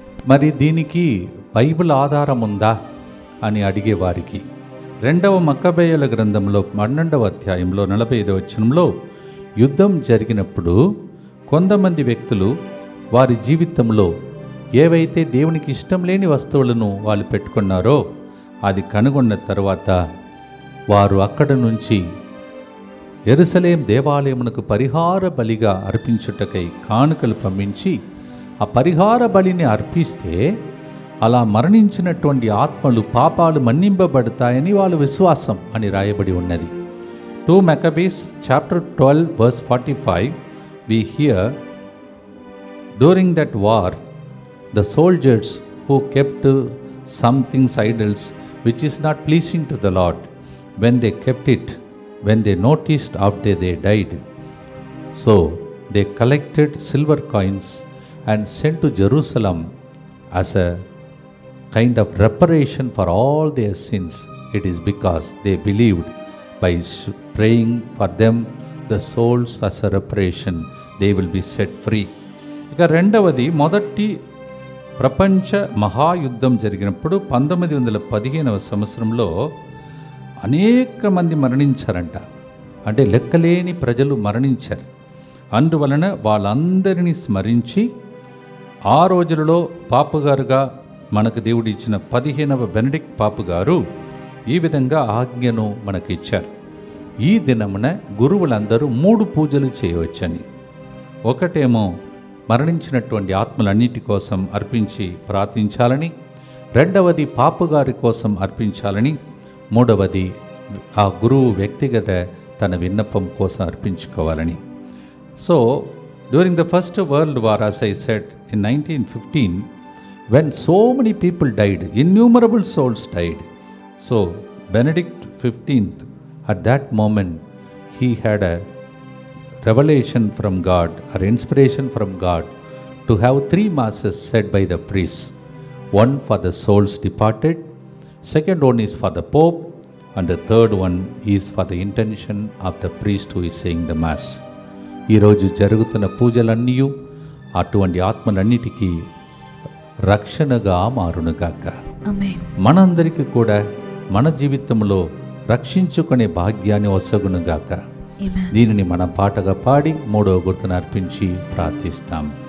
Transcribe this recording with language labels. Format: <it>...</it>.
<te>మరి దీనికి బైబిల్ ఆధారం ఉందా అని అడిగేవారికి 2వ మక్కబేయుల గ్రంథంలో 12వ అధ్యాయంలో 45వ వచనంలో యుద్ధం జరిగినప్పుడు కొంతమంది వ్యక్తులు వారి జీవితంలో ఏవైతే దేవునికి ఇష్టం లేని వస్తువులను వాళ్ళు పెట్టుకున్నారో అది కనుగొన్న తర్వాత వారు అక్కడ నుంచి యెరూషలేము దేవాలయమునకు పరిహార బలిగా అర్పించుటకై కానుకలు పంపించి ఆ పరిహార బలిని అర్పిస్తే అలా మరణించినటువంటి ఆత్మలు పాపాలు మన్నింపబడతాయని వాళ్ళ విశ్వాసం అని రాయబడి ఉన్నది.</te> <en>2 Maccabees chapter 12 verse 45 we hear, during that war the soldiers who kept some things idols which is not pleasing to the Lord, when they kept it, when they noticed after they died, so they collected silver coins and sent to Jerusalem as a kind of reparation for all their sins. It is because they believed by praying for them the souls as a reparation they will be set free.</en> <te>ఇక రెండవది మొదటి ప్రపంచ మహాయుద్ధం జరిగినప్పుడు 1915వ సంవత్సరంలో అనేక మంది మరణించారంట. అంటే లెక్కలేని ప్రజలు మరణించారు. అందువలన వాళ్ళందరినీ స్మరించి ఆ రోజులలో పాపుగారుగా మనకు దేవుడు ఇచ్చిన 15వ బెనడిక్ట్ పాపు గారు ఈ విధంగా ఆజ్ఞను మనకు ఇచ్చారు. ఈ దినమున గురువులందరూ 3 పూజలు చేయవచ్చని. ఒకటేమో మరణించినటువంటి ఆత్మలన్నిటి కోసం అర్పించి ప్రార్థించాలని, రెండవది పాపుగారి కోసం అర్పించాలని, మూడవది ఆ గురువు వ్యక్తిగత తన విన్నపం కోసం అర్పించుకోవాలని.</te> <en>So during the first world war, as I said, in 1915, when so many people died, innumerable souls died. So Benedict XV, at that moment, he had a revelation from God or inspiration from God to have 3 masses said by the priests. One for the souls departed, second one is for the Pope, and the third one is for the intention of the priest who is saying the mass.</en> <te>ఈరోజు జరుగుతున్న పూజలన్నీ అటువంటి ఆత్మలన్నిటికీ రక్షణగా మారునుగాక. మనందరికీ కూడా మన జీవితంలో రక్షించుకునే భాగ్యాన్ని వసగునుగాక. దీనిని మన పాటగా పాడి 3వ గుర్తును అర్పించి ప్రార్థిస్తాం.</te>